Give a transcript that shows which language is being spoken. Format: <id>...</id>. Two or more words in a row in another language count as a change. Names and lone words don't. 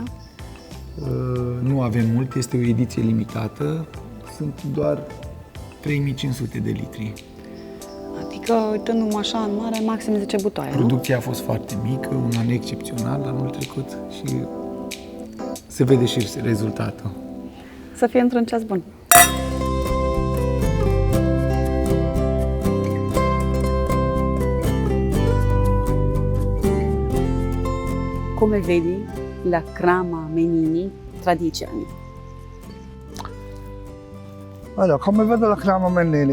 <ro>Nu avem mult, este o ediție limitată, sunt doar 3500 de litri. Adică, uitându-mă așa în mare, maxim 10 butoaie, nu? Producția a fost foarte mică, un an excepțional anul trecut și se vede și rezultatul. Să fie într-un ceas bun.</ro> <it>Come vedi la crama Menini tradizioni? Allora, come vedo la crema Mennini?</it>